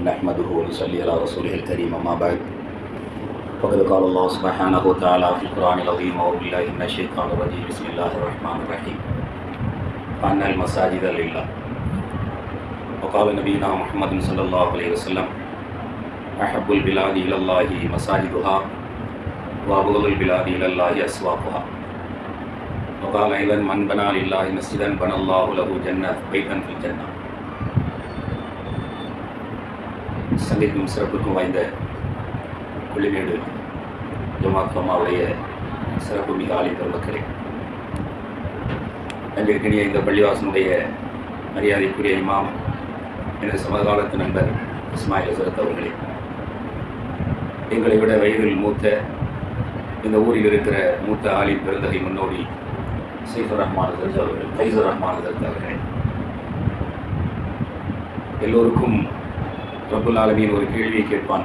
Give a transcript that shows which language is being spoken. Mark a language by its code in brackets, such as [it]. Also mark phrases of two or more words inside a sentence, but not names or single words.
[ar] نحمده ونصلي على رسوله الكريم. أما بعد فقد قال الله سبحانه وتعالى في القرآن العظيم أعوذ بالله من الشيطان الرجيم بسم الله الرحمن الرحيم وأن المساجد لله وقال نبينا محمد صلى الله عليه وسلم أحب البلاد إلى الله مساجدها وأبغض البلاد إلى الله أسواقها وقال أيضا من بنى لله مسجدا بنى الله له جنة بيتا في الجنة. [ta] சங்கைக்கும் சிறப்புக்கும் வாய்ந்த கொள்ளிமேடு ஜமாத் அம்மாவுடைய சிறப்பு மிக ஆலிம் பெருமக்களே, அங்கிருக்கிற இந்த பள்ளிவாசனுடைய மரியாதைக்குரிய இமாம் எனது சமகாலத்து நண்பர் இஸ்மாயில் ஹசரத் அவர்களே, எங்களை விட வயதில் மூத்த இந்த ஊரில் இருக்கிற மூத்த ஆலிம் பெருந்தகை முன்னோடி சைஃபுர் ரஹ்மான் ஹசரத் அவர்கள், ஃபைசுர் ரஹ்மான் ஹசரத் அவர்களே, எல்லோருக்கும் [ar] رب العالمين [ta] ஒரு கேள்வியை கேட்பான்.